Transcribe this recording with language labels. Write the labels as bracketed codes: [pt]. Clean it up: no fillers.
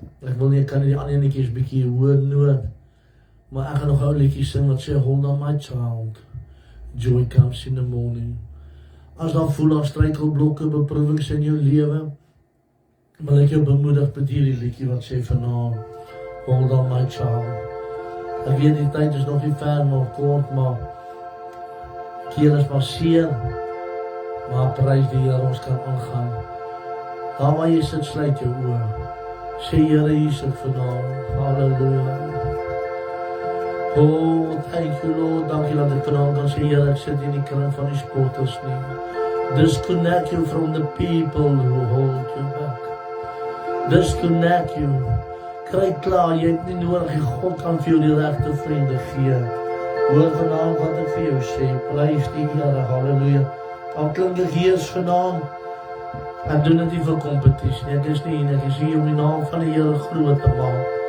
[af] Ek kan nie die ander liedjies bietjie hoor nood. Maar ek gaan nog 'n liedjie sing wat sê, [en] hold on my child. Joy comes in the morning. [af] As daar voel daar struikelblokke, beproewings in jou lewe, wil ek jou bemoedig met hierdie liedjie wat sê vanaand, [en] hold on my child. [af] Ek weet die tyd is nog nie ver, nog kort, maar keel is maar seer, maar prys die Here, ons kan aangaan. Daar waar jy sit, sluit jou oë. Sê Here, hier is ek vanaand. Halleluja. [en] Oh, thank you Lord, [af] dankie dat ek vanaand kan sê, Here, ek sit in die kring van die spotters nie. [en] Disconnect you from the people who hold you back. Disconnect you. [af] Kry klaar, jy het nie nodig, God kan vir jou die regte vriende gee. Hoor vanaand wat ek vir jou sê, prys die Here, halleluja. Al klink ek hier vanaand, ek doen dit nie vir competitie, ek is nie, ek is hier om die naam van die Here groot te maak.